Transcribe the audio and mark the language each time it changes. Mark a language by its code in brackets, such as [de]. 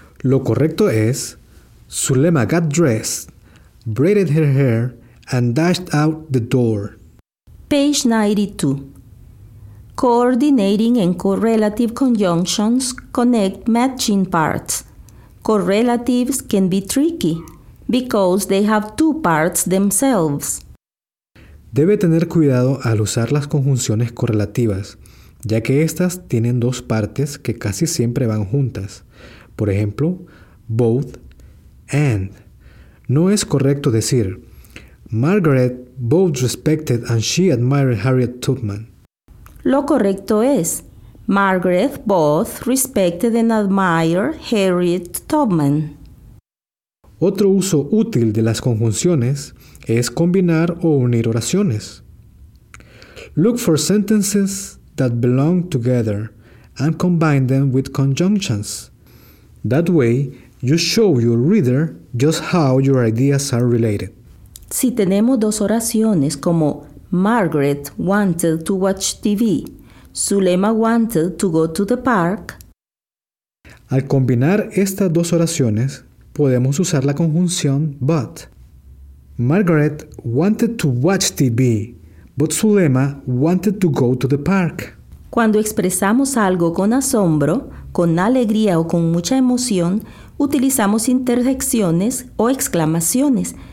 [es] Lo correcto es: [en] Zulema got dressed, braided her hair, and dashed out the door. Page 92. Coordinating and correlative conjunctions connect matching parts. Correlatives can be tricky because they have two parts themselves. [es] Debe tener cuidado al usar las conjunciones correlativas, ya que estas tienen dos partes que casi siempre van juntas. Por ejemplo, [en] both and. [es] No es correcto decir: [en] Margaret both respected and she admired Harriet Tubman. [es] Lo correcto es: [en] Margaret both respected and admired Harriet Tubman. [es] Otro uso útil de las conjunciones es combinar o unir oraciones. [en] Look for sentences that belong together and combine them with conjunctions. That way, you show your reader just how your ideas are related. [es] Si tenemos dos oraciones como [en] Margaret wanted to watch TV, Zulema wanted to go to the park. [es] Al combinar estas dos oraciones, podemos usar la conjunción but. [en] Margaret wanted to watch TV, but Zulema wanted to go to the park. [es] Cuando expresamos algo con asombro, con alegría o con mucha emoción, utilizamos interjecciones o exclamaciones.